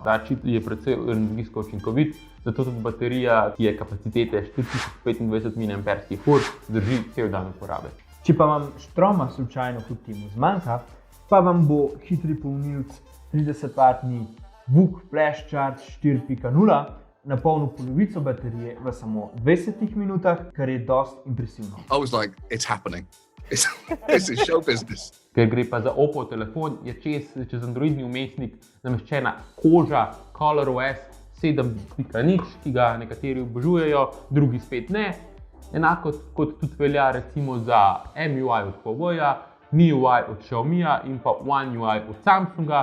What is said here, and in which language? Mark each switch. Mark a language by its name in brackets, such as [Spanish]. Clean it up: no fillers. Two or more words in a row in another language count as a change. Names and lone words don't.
[Slovenian] Ta čip je precej energijsko učinkovit, zato tudi baterija, ki je kapacitete 4025 mAh, zdrži cel dan uporabe. Če pa vam štroma slučajno kljub temu zmanjka, pa vam bo hitri polnilc 30W VOOC Flash Charge 4.0 napolnil polovico baterije v samo 20 minutah, kar je dosti impresivno. [English] I was like, it's happening. This is show business. [Slovenian] Ker gre pa za Oppo telefon, je čez Androidni vmesnik nameščena koža ColorOS 7.0, ki ga nekateri obožujejo, drugi spet ne. Enako kot tudi velja recimo za MUI od Huawei-ja, MIUI od Xiaomija in pa One UI od Samsunga.